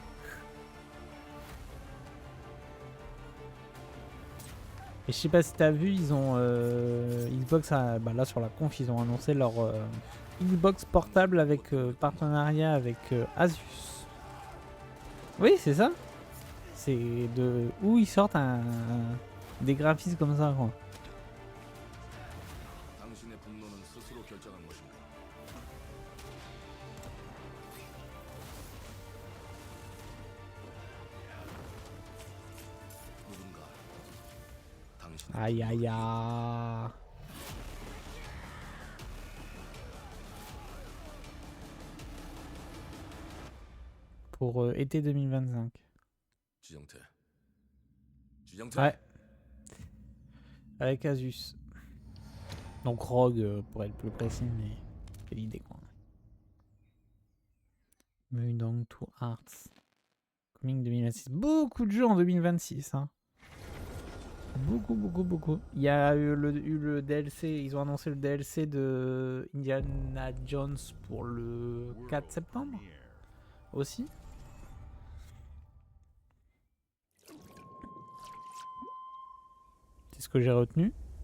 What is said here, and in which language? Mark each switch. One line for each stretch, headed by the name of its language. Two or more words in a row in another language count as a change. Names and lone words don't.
French: Et je sais pas si t'as vu, ils ont Xbox, bah là sur la conf ils ont annoncé leur Xbox portable avec partenariat avec Asus. Oui c'est ça. C'est de où ils sortent des graphismes comme ça quoi.
Korean: 당신의 분노는 스스로 결정한 것인가? 누군가 당신의
French: Aïe aïe aïe. Pour été 2025.
Korean: 지정태.
French: Ouais. Avec Asus. Donc Rogue pour être plus précis, mais c'est l'idée quoi. Mudong to Hearts.
English: Coming 2026.
French: Beaucoup de jeux en 2026. Hein. Beaucoup. Il y a eu le DLC, ils ont annoncé le DLC de Indiana Jones pour le 4 septembre aussi. C'est ce que j'ai retenu.